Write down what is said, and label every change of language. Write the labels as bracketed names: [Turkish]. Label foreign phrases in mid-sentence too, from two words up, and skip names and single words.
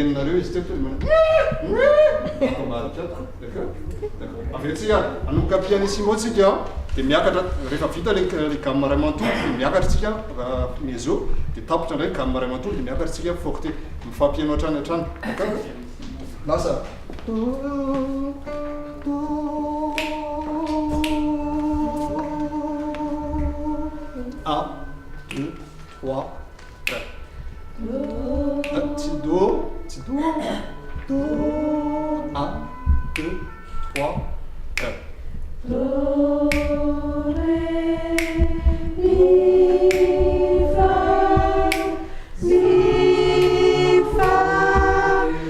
[Malagasy] heninareo izy teto amadika d'accord avetsika anomboka pianissimo tsika dia miakatra rehefa vita le gamme ray manontolo dia miakatra tsika mezo dia tapotra ndray gamme ray manontolo dia miakatra tsika forte mifampiano hatrany hatrany d'accord lasa [French] un, deux, trois, quatre. Petit do, do, un, deux, trois, quatre. Do, ré, mi, fa, mi, fa,